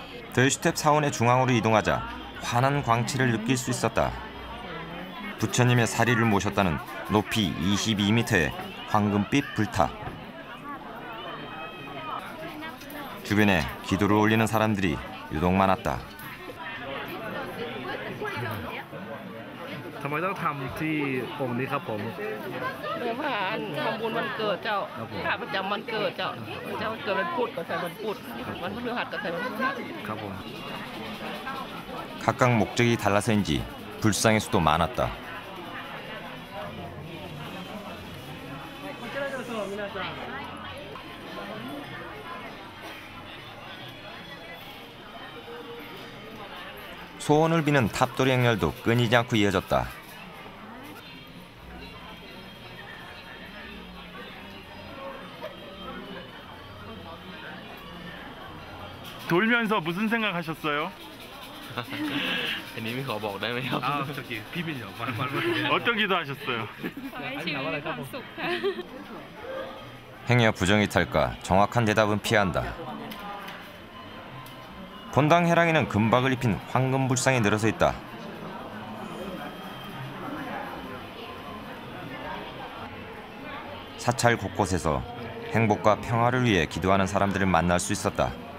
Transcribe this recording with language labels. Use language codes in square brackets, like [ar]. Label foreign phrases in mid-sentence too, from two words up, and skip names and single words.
[ko] 더슈텝 사원의 중앙으로 이동하자 환한 광채를 느낄 수 있었다. 부처님의 사리를 모셨다는 높이 22m의 황금빛 불탑. 주변에 기도를 올리는 사람들이 유독 많았다. [th] ทำไมต้องทำที่องค์นี้ครับผม เรื่องว่าทำบุญวันเกิดเจ้าข้าประจำวันเกิดเจ้าเจ้าเกิดวันพุธก็ใส่วันพุธวันพฤหัสก็ใส่วันพฤหัส ครับผม [ko] 각각 목적이 달라서인지 불상의 수도 많았다. 소원을 비는 탑돌이 행렬도 끊이지 않고 이어졌다. 돌면서 무슨 생각하셨어요? [th] อันนี้ไม่ขอบอกได้ไหมครับ อ้าวโอเคพี่เป็นเหรอวัน [ko] 어떤 기도하셨어요? [th] ถามอะไรครับผม [ko] 행여 부정이 탈까 정확한 대답은 피한다. 본당 해랑에는 금박을 입힌 황금 불상이 늘어서 있다. 사찰 곳곳에서 행복과 평화를 위해 기도하는 사람들을 만날 수 있었다.